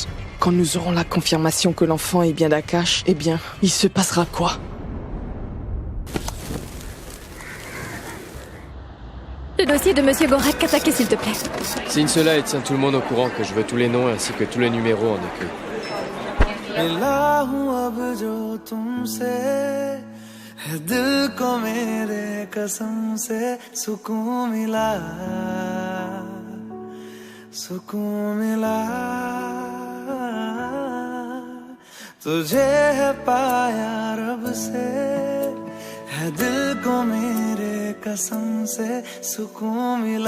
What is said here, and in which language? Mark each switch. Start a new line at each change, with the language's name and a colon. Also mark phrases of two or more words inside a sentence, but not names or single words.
French: Quand nous aurons la confirmation que l'enfant est bien d'Akash, eh bien, il se passera quoi? Le dossier de Monsieur Gorak Katake, s'il te plaît. Signe cela et tiens tout le monde au courant que je veux tous les noms ainsi que tous les numéros en écrit.
Hindi: दिल को मेरे कसम से सुकून मिला तुझे है पाया रब से है दिल को मेरे कसम से सुकून